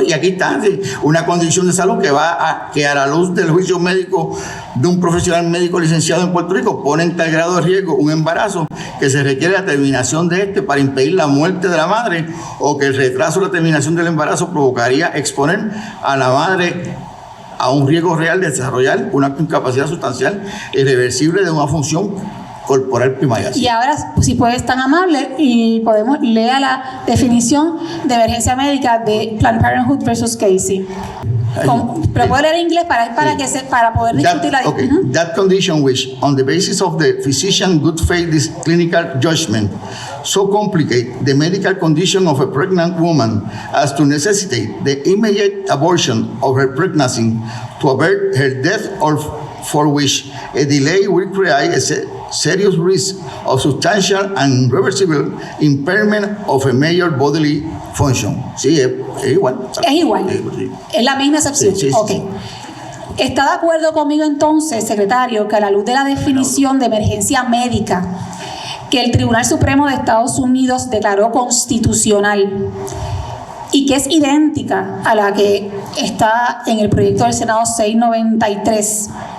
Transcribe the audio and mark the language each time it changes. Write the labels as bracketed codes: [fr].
[es] Y aquí está, sí, una condición de salud que a la luz del juicio médico de un profesional médico licenciado en Puerto Rico pone en tal grado de riesgo un embarazo que se requiere la terminación de este para impedir la muerte de la madre, o que el retraso de la terminación del embarazo provocaría exponer a la madre a un riesgo real de desarrollar una incapacidad sustancial irreversible de una función corporal primaria. Y ahora, si puedes tan amable, y podemos leer la definición de emergencia médica de Planned Parenthood versus Casey. Pero puedo leer en inglés para poder discutir la discusión. [en] That condition which, on the basis of the physician's good faith clinical judgment, so complicate the medical condition of a pregnant woman as to necessitate the immediate abortion of her pregnancy to avert her death, or for which a delay will create a serious risk of substantial and irreversible impairment of a major bodily function. [es] Sí, es igual. Es igual. Sí. Es la misma excepción. Sí. Okay. ¿Está de acuerdo conmigo entonces, secretario, que a la luz de la definición de emergencia médica que el Tribunal Supremo de Estados Unidos declaró constitucional y que es idéntica a la que está en el proyecto del Senado 693,